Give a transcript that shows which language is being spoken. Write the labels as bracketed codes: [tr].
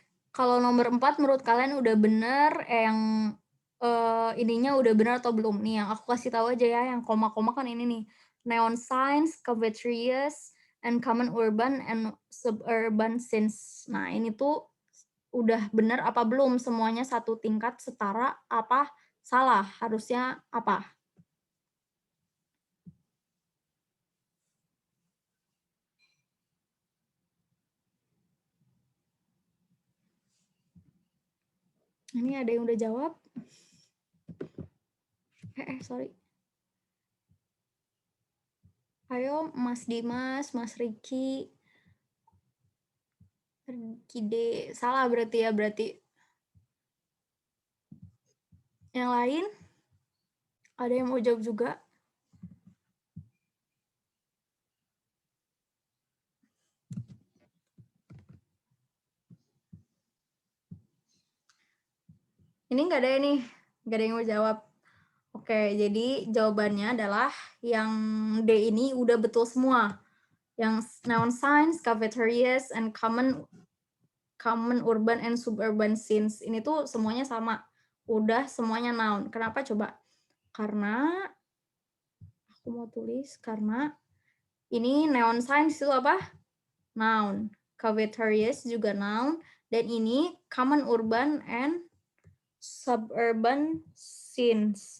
[id] Kalau nomor 4 menurut kalian udah bener, yang ininya udah benar atau belum? Nih yang aku kasih tahu aja ya, yang koma-koma kan ini nih. [en] Neon signs, cafeterias, and common urban and suburban scenes. [id] Nah, ini tuh udah benar apa belum? Semuanya satu tingkat setara apa salah? Harusnya apa? Ini ada yang udah jawab? [en] Sorry. [id] Ayo Mas Dimas, Mas Riki. Kide, salah berarti ya, berarti. Yang lain? Ada yang mau jawab juga? Ini nggak ada nih, nggak ada yang mau jawab. Oke, jadi jawabannya adalah yang D ini udah betul semua. Yang [en] noun signs, cafeterias, and common urban and suburban scenes. [id] Ini tuh semuanya sama. Udah semuanya noun. Kenapa coba? Karena aku mau tulis karena ini noun signs itu apa? [en] Noun. Cafeterias [id] juga [en] noun. [id] Dan ini [en] common urban and suburban scenes.